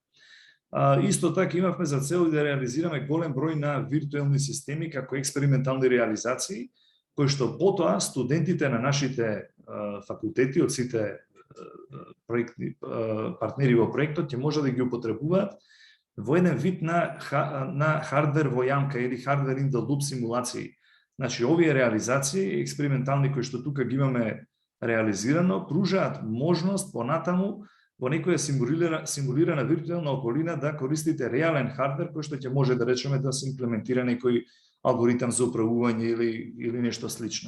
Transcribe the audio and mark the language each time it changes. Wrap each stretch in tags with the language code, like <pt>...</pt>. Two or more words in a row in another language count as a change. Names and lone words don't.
<mk>Исто така имавме за цел да реализираме голем број на виртуелни системи како експериментални реализации, кои што потоа студентите на нашите факултети од сите партнери во проектот ќе може да ги употребуваат во еден вид на хардвер во јамка или хардвер</mk> <en>in the loop</en> <mk>симулации. Значи, овие реализации, експериментални кои што тука ги имаме реализирано, пружаат можност понатаму во некоја симулирана виртуелна околина да користите реален хардвер кој што ќе може да речеме да се имплементира некој алгоритам за управување или нешто слично.</mk>